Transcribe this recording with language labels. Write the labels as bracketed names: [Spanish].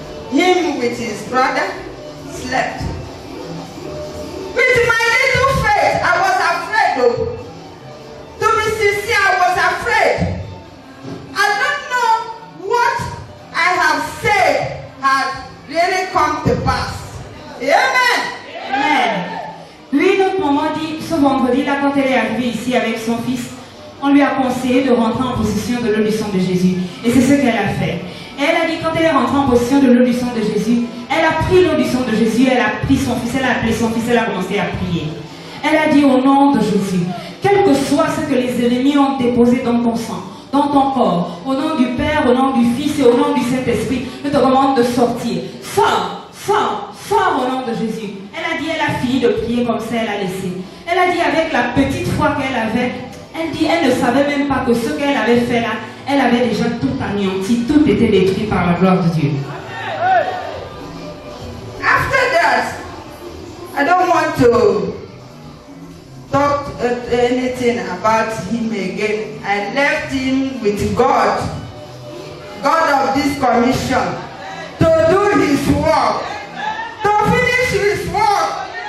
[English] Him with his brother slept. With my little faith, I was afraid though. To be sincere, I was afraid. I don't know what I have said had really come to pass. Amen. Amen. [French] Lui, notre maman dit, ce vendredi-là, quand elle est arrivée ici avec son fils, on lui a conseillé de rentrer en possession de l'eau du sang de Jésus. Et c'est ce qu'elle a fait. Elle a dit, quand elle est rentrée en possession de l'eau du sang de Jésus, elle a pris l'eau du sang de Jésus, elle a pris son fils, elle a appelé son fils, elle a commencé à prier. Elle a dit, au nom de Jésus, quel que soit ce que les ennemis ont déposé dans ton sang, dans ton corps, au nom du Père, au nom du Fils et au nom du Saint-Esprit, je te commande de sortir. Sors, sors, sors au nom de Jésus. Elle a dit, elle a fini de prier comme ça, elle a laissé. Elle a dit, avec la petite foi qu'elle avait, elle dit, elle ne savait même pas que ce qu'elle avait fait là, elle avait déjà tout anéanti, tout était détruit par la gloire de Dieu. [English] After that, I don't want to talk anything about him again. I left him with God, God of this commission, to do his work, to finish his work.